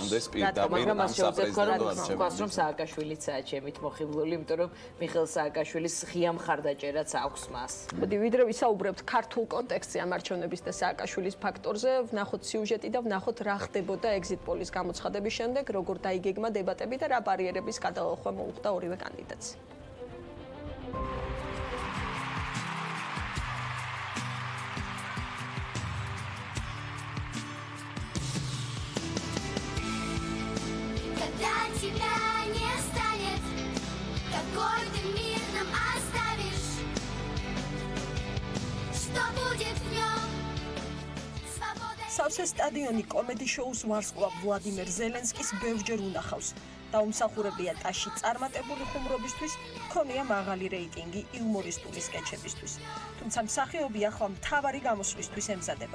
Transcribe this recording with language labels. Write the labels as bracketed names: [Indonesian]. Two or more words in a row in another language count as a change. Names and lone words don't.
[Georgian] მაგრამ მას შეუძლია რომ სააკაშვილიცაა ჩემით მოხიბლული, იმიტომ რომ მიხეილ სააკაშვილის ღია მხარდაჭერაც აქვს მას. მოდი ვიდრე ვისაუბრებთ ქართულ კონტექსტზე ამ არჩევნების და სააკაშვილის ფაქტორზე, ვნახოთ სიუჟეტი და ვნახოთ რა ხდებოდა ეგზიტ პოლის გამოცხადების შემდეგ, როგორ დაიგეგმა დებატები და რა ბარიერები გადალახვა მოუხდა ორივე კანდიდატს. [Russian] Когда тебя не станет, какой ты мир нам оставишь? Что будет в нем? [Georgian] სავსე სტადიონი კომედი შოუს ვარსკვლავ ვლადიმერ ზელენსკის ბევრჯერ უნახავს. დაუმსახურებია ტაში წარმატებული ხუმრობისთვის, ჰქონია მაღალი რეიტინგი იუმორისტული სკეჩებისთვის. თუმცა მსახიობი ახლა მთავარი გამოსვლისთვის ემზადება.